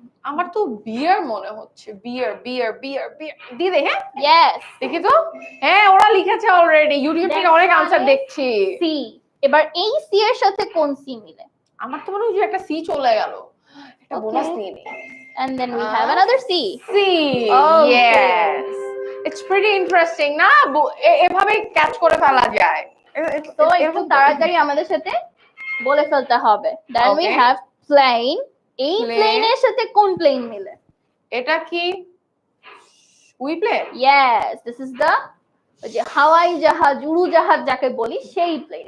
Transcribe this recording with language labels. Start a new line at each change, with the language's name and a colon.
Bangla: আমার তো বিয়ার মনে হচ্ছে। বিয়ার বিয়ার বিয়ার বিয়ার দিদি। হ্যাঁ,
English: Yes.
Bangla: দেখি তো। হ্যাঁ, ওরা লিখেছে অলরেডি, ইউটিউব থেকে অনেক আনসার দেখছি। সি। এবার এই সি এর সাথে কোন সি মিলে? আমার তো মনে হয় যে একটা সি চলে গেল, একটা বোনাস নিয়ে নি।
English: And then we have another C. C. Yes. It's pretty interesting না?
Bangla: এভাবে ক্যাচ করে ফেলা যায়। তো একটু তাড়াতাড়ি আমাদের সাথে বলে ফেলতে হবে।
English: Then we have plane.
Bangla: এই plane এর সাথে কোন plane মিলে? এটা কি we plane?
English: Yes, this is the
Bangla: যে হাওয়াই জাহাজ, উড়োজাহাজ যাকে বলি সেই প্লেন।